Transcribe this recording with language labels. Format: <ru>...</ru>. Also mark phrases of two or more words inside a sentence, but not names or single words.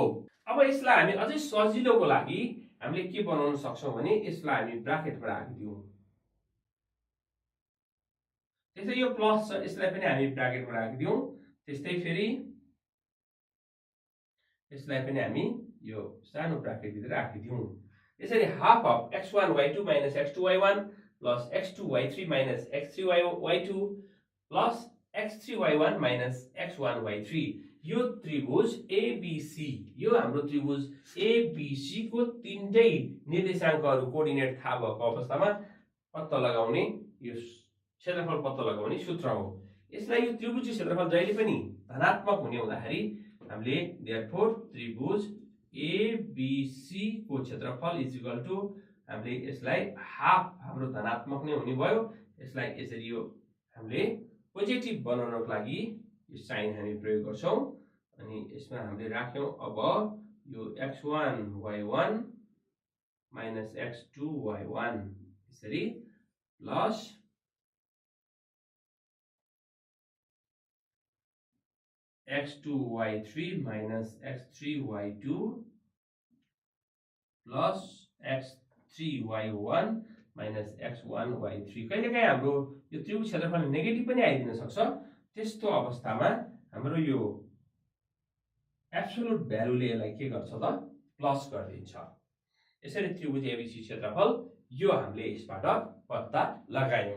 <ne>अब यसलाई हामी अझै सजिलोको लागि हामीले के बनाउन सक्छौं भने यसलाई हामी ब्राकेटमा राखिदियौं। त्यसै यो प्लस छ यसलाई पनि हामी ब्राकेटमा राखिदियौं। त्यस्तै फेरि यसलाई पनि हामी यो सानो ब्राकेट भित्र राखिदियौं। यसरी</ne> <en>half of x1 y2 minus x2 y1 plus x2 y3 minus x3 y2 plus x3 y1 minus x1 y3</en> <ne>यो त्रिभुज एबीसी यो हाम्रो त्रिभुज एबीसी को तीनटै निर्देशाङ्कहरु कोर्डिनेट थाहा भएको अवस्थामा पत्ता लगाउने यो क्षेत्रफल पत्ता लगाउने सूत्र हो। यसलाई यो त्रिभुजको क्षेत्रफल जहिले पनि धनात्मक हुने हुँदाखेरि हामीले देयरफोर त्रिभुज एबीसी को क्षेत्रफल</ne> <en>is equal to</en> <ne>हामीले यसलाई हाफ हाम्रो धनात्मक नै हुने भयो। यसलाई यसरी यो हामीले पोजिटिभ बनाउनको लागि यो साइन हामी प्रयोग गर्छौं अनि यसमा हामीले राख्यौं अब यो</ne> <en>x1 y1 minus x2 y1</en> <ne>यसरी प्लस</ne> <en>x2 y3 minus x3 y2 plus x3 y1 माइनस x1 y3।</en> <ne>कहिलेकाहीँ हाम्रो यो त्रिभुज क्षेत्रफल नेगेटिभ पनि आइदिन सक्छ। त्यस्तो अवस्थामा हाम्रो यो</ne> <en>absolute valueले</en> <ne>यसलाई के गर्छ त प्लस गरिदिन्छ। यसरी त्रिभुज एबिसी क्षेत्रफल यो हामीले यसबाट पत्ता लगायौं।</ne>